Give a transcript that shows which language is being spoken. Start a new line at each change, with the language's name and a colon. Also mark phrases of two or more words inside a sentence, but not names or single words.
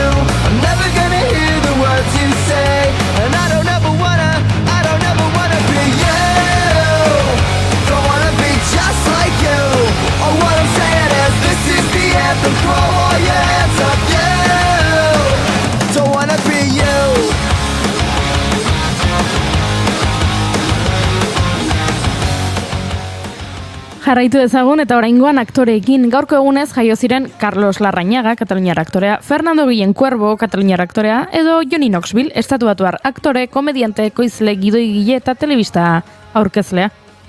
English: I'm never gonna hear the words you say. And I don't ever wanna be you. Just like you. Oh, what I'm saying is this is the anthem. Throw all your hands up, you. Don't wanna be you.
Basque: Jarraitu ezagun eta oraingoan aktoreekin. Gaurko egunez jaio ziren Carlos Larrañaga, kataluniar aktorea, Fernando Guillén Cuervo, kataluniar aktorea, edo Johnny Knoxville, estatubatuar aktore, komediante, ekoizle, gidoigile eta telebista aurkezlea.